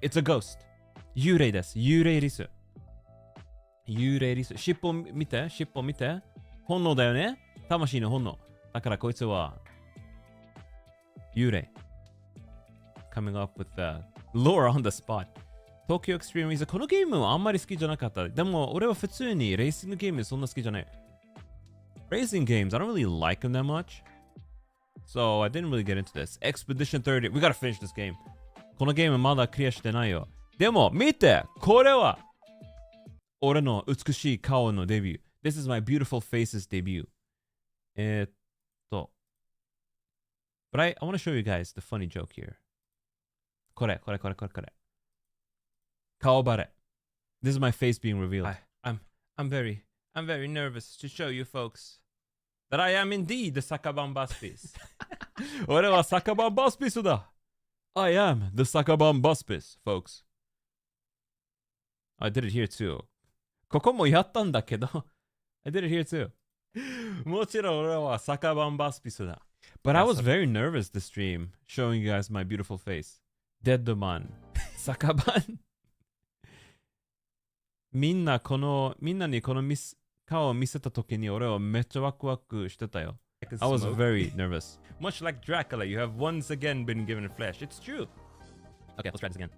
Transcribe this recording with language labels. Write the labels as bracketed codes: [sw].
[en] It's a ghost. [ja] 幽霊です。幽霊リス。尻尾見て。本能だよね。魂の本能。だからこいつは幽霊。 [en] Coming up with the lore on the spot. [ja] Tokyo Extreme Racer このゲームはあんまり好きじゃなかった。でも俺は普通にレーシングゲームそんな好きじゃない。 [en] Racing games, I don't really like them that much. So I didn't really get into this. Expedition 30. We gotta finish this game. [ja] このゲームまだクリアしてないよ。でも見てこれは俺の美しい顔のデビュー。 [en] This is my beautiful faces debut. But I want to show you guys the funny joke here. [ja] これ。顔バレ。 [en] This is my face being revealed. I'm very nervous to show you folks that I am indeed the Sakaban Buspice. [ja] 俺はサカバンバスピスだ。 [en] I am the Sakaban Buspice, folks. I did it here too. [ja] ここもやったんだけど。 [en] I did it here too. [ja] もちろん俺はサカバンバスピスだ。 [en] But I was very nervous this stream, showing you guys my beautiful face. Deadman. サカバン。 [ja] みんなにこの顔を見せたときに俺はめっちゃワクワクしてたよ。 [en] I was very nervous. Much like Dracula, you have once again been given flesh. It's true. Okay, let's try this again.